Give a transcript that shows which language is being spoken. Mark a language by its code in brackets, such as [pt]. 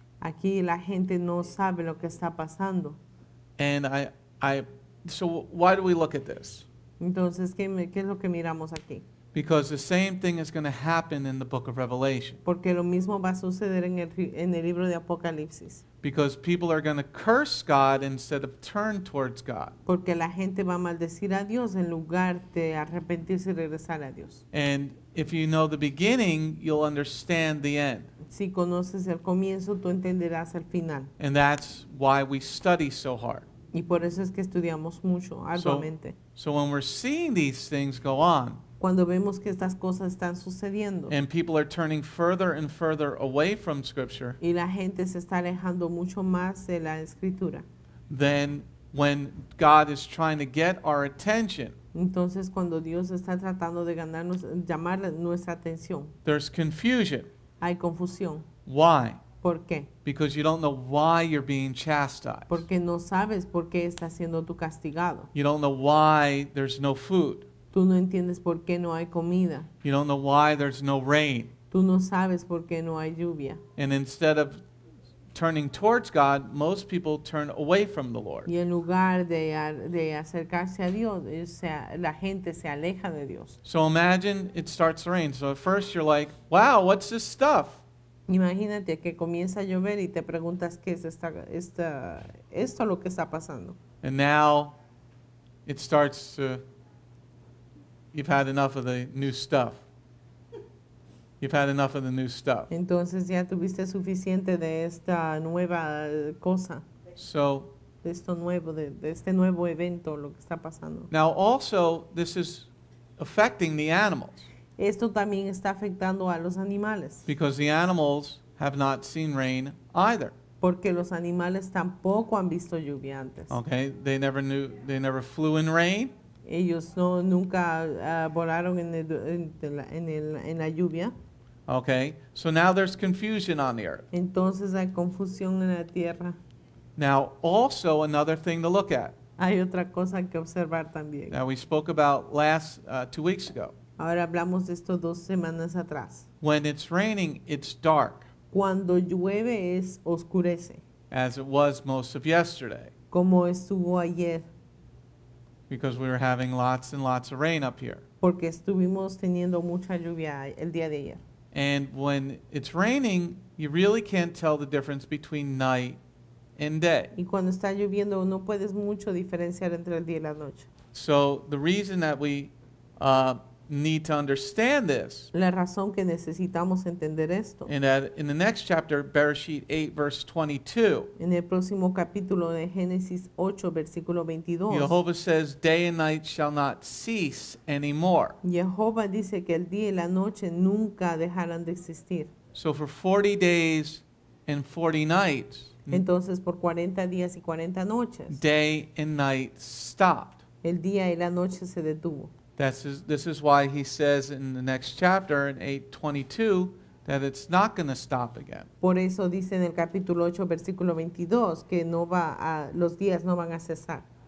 [es] Aquí la gente no sabe lo que está pasando. [en] And so why do we look at this? [es] Entonces, ¿qué es lo que miramos aquí? [en] Because the same thing is going to happen in the book of Revelation. [es] Porque lo mismo va a suceder en el libro de Apocalipsis. [en] Because people are going to curse God instead of turn towards God. [es] Porque la gente va a maldecir a Dios en lugar de arrepentirse y regresar a Dios. [en] And if you know the beginning, you'll understand the end. [es] Si conoces el comienzo, tú entenderás el final. [en] And that's why we study so hard. [es] Y por eso es que estudiamos mucho, arduamente. [en] So when we're seeing these things go on, [es] Cuando vemos que estas cosas están sucediendo [en] and people are turning further and further away from Scripture, [es] y la gente se está alejando mucho más de la Escritura, [en] then when God is trying to get our attention, [es] entonces cuando Dios está tratando de llamar nuestra atención, [en] there's confusion. [es] hay confusión. [en] Why? [es] ¿Por qué? [en] Because you don't know why you're being chastised. [es] Porque no sabes por qué estás siendo tú castigado. [en] You don't know why there's no food. [es] Tú no entiendes por qué no hay comida. [en] You don't know why there's no rain. [es] Tú no sabes por qué no hay lluvia. [en] And instead of turning towards God, most people turn away from the Lord. [es] Y en lugar de acercarse a Dios, la gente se aleja de Dios. [en] So imagine it starts to rain. So at first you're like, wow, what's this stuff? [es] Imagínate que comienza a llover y te preguntas qué es esto lo que está pasando. [en] And now it starts to, you've had enough of the new stuff. You've had enough of the new stuff. [es] Entonces ya tuviste suficiente de esta nueva cosa, [en] So [es] de esto nuevo, de este nuevo evento, lo que está pasando. [en] now also this is affecting the animals, [es] Esto también está afectando a los animales, [en] because the animals have not seen rain either. [es] Porque los animales tampoco han visto lluvia antes. [en] Okay, they never flew in rain. [es] Ellos nunca volaron en la lluvia. [en] Okay, so now there's confusion on the earth. [es] Entonces hay confusión en la tierra. [en] Now, also another thing to look at. [es] Hay otra cosa que observar también. [en] Now, we spoke about 2 weeks ago. [es] Ahora hablamos de esto 2 semanas atrás. [en] When it's raining, it's dark, [es] Cuando llueve oscurece, [en] as it was most of yesterday, [es] como estuvo ayer, [en] because we were having lots and lots of rain up here. [es] porque estuvimos teniendo mucha lluvia el día de ayer. [en] And when it's raining, you really can't tell the difference between night and day. [es] Y cuando está lloviendo no puedes mucho diferenciar entre el día y la noche. [en] So the reason that we need to understand this, [es] La razón que necesitamos entender esto, [en] and that in the next chapter, Bereshit 8, verse 22, [es] en el próximo capítulo de Génesis 8, versículo 22, [en] Jehovah says, day and night shall not cease anymore. [es] Jehová dice que el día y la noche nunca dejarán de existir. [en] So for 40 days and 40 nights, [es] Entonces por 40 días y 40 noches, [en] day and night stopped. [es] el día y la noche se detuvo. [en] This is why he says in the next chapter, in 8:22, that it's not going to stop again. [es] Por eso dice en el capítulo 8, versículo 22, que los días no van a cesar.